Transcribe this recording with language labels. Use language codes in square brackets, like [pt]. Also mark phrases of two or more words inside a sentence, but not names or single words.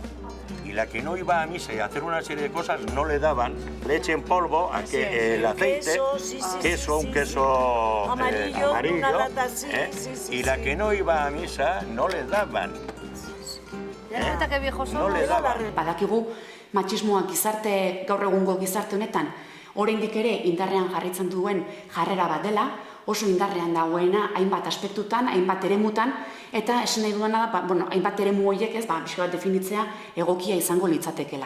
[es] Y la que no iba a misa y a hacer una serie de cosas no le daban leche en polvo, a que el aceite, un queso amarillo, y la que no iba a misa no le daban. Eta que viejos no le daban. [eu] Badakigu machismoa gizarte, gaur egungo gizarte honetan, oraindik ere indarrean jarraitzen duen jarrera bat dela, oso indarrean dagoena hainbat aspektutan, hainbat eremutan, eta esan nahi duena da, hainbat eremu horiek pixka bat definitzea egokia izango litzatekela.